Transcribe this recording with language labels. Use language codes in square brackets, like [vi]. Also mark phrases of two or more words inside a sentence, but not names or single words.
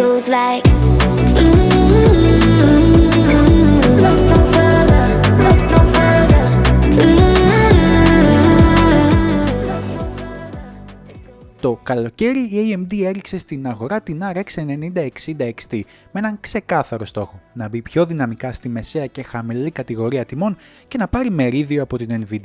[en] goes like look no further, look no further. [el] Το καλοκαίρι η AMD έριξε στην αγορά την RX 9060 XT με έναν ξεκάθαρο στόχο, να μπει πιο δυναμικά στη μεσαία και χαμηλή κατηγορία τιμών και να πάρει μερίδιο από την Nvidia.